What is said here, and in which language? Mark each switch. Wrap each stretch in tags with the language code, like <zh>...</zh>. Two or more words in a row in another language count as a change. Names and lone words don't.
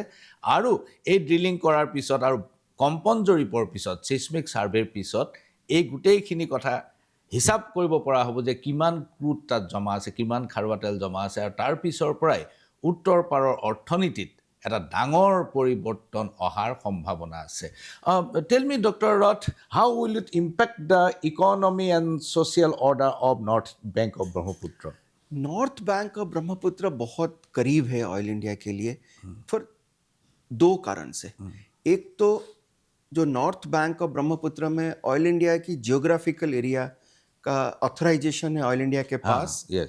<as>আৰু এই ড্ৰিলিং কৰাৰ পিছত আৰু কম্পন জৰীপৰ পিছত,</as> <en>seismic survey</en> <as>পিছত এই গোটেইখিনি কথা হিচাপ কৰিব পৰা হ'ব যে কিমান ক্ৰুড তাত জমা আছে, কিমান খাৰুৱা তেল জমা আছে. আৰু তাৰ পিছৰ পৰাই উত্তৰ পাৰৰ অৰ্থনীতিত এটা ডাঙৰ পৰিৱৰ্তন অহাৰ সম্ভাৱনা আছে.</as> <en>Tell me Doctor Roth, How will it impact the economy and social order of North Bank of Brahmaputra?</en> <hi>नॉर्थ बैंक ऑफ ब्रह्मपुत्र बहुत करीब है ऑयल इंडिया के लिए फॉर दो कारण से. एक तो जो नॉर्थ बैंक ऑफ ब्रह्मपुत्र में ऑयल इंडिया की</hi> <en>geographical area</en> <hi>का ऑथराइजेशन है ऑयल इंडिया के पास.</hi> <en>यस.</en>